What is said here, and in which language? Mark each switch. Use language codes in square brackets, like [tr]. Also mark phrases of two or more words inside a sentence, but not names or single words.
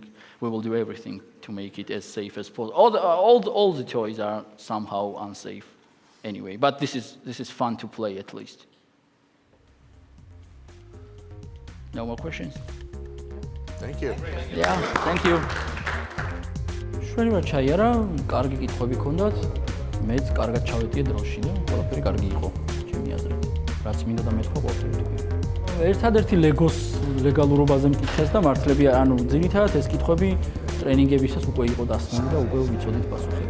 [en] We will do everything to make it as safe as possible. All the toys are somehow unsafe anyway, but this is fun to play at least. No more questions? Thank you. Yeah, thank you. [ka] შეიძლება ჩაიარა, კარგი კითხვები ქონდათ. მეც კარგად ჩავეტიე დრონში და ყველაფერი კარგი იყო, ჩემი აზრით. რაც მინდა და მეთქვა ყველაფერი თუ. ერთადერთი ლეგოს ლეგალურობაზე მკითხეს და მართლები, ანუ ძირითადად ეს კითხვები ტრენინგებისას უკვე იყო დასმული და უკვე ვიცოდით პასუხები.